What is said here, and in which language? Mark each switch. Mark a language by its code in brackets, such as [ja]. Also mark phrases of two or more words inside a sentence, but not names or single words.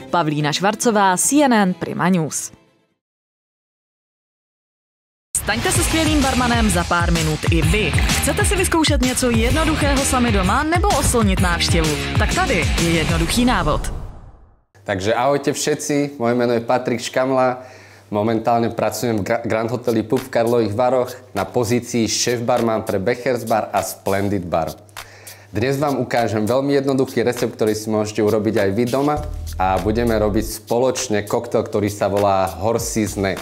[cs] Pavlína Švarcová, CNN Prima News. Staňte se skvělým barmanem za pár minut i vy. Chcete si vyzkoušet něco jednoduchého sami doma nebo oslnit návštěvu? Tak tady je jednoduchý návod. [sk] Takže ahojte všetci, moje meno je Patrik Škamla. Momentálne pracujem v Grand Hoteli Pub v Karlových Varoch na pozícii šéf-barman pre Bechers bar a Splendid bar. Dnes vám ukážem veľmi jednoduchý recept, ktorý si môžete urobiť aj vy doma a budeme robiť spoločne koktail, ktorý sa volá Horse's Neck.